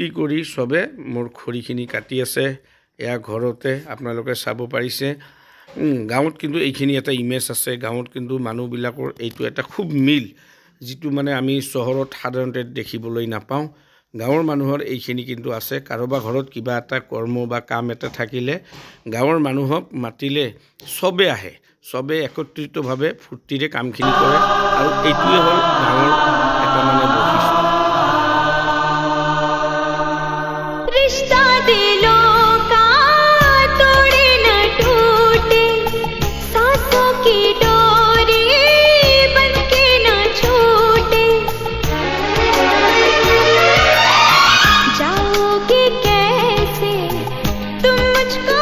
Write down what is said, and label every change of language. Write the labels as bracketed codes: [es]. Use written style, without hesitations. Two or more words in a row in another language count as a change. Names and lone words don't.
[as] কৰি সবে মোৰ খৰিখিনি কাটি আছে এয়া ঘৰতে আপোনালোকে চাব পাৰিছে গাঁৱত কিন্তু এইখিনি এটা ইমেজ আছে গাঁৱত কিন্তু মানুহবিলাকৰ এইটো এটা খুব মিল যিটো মানে আমি চহৰত সাধাৰণতে দেখিবলৈ নাপাওঁ গাঁৱৰ মানুহৰ এইখিনি কিন্তু আছে কাৰোবাৰ ঘৰত কিবা এটা কৰ্ম বা কাম এটা থাকিলে গাঁৱৰ মানুহক মাতিলে সবে আহে সবে একত্ৰিতভাৱে ফূৰ্তিৰে কামখিনি কৰে আৰু এইটোৱে হ'ল গাঁৱৰ এটা মানে বৈশিষ্ট্য [hi] रिश्ता दिलों का तोड़े न टूटे सांसों की डोरी बनके न छूटे जाओगे कैसे तुम मुझको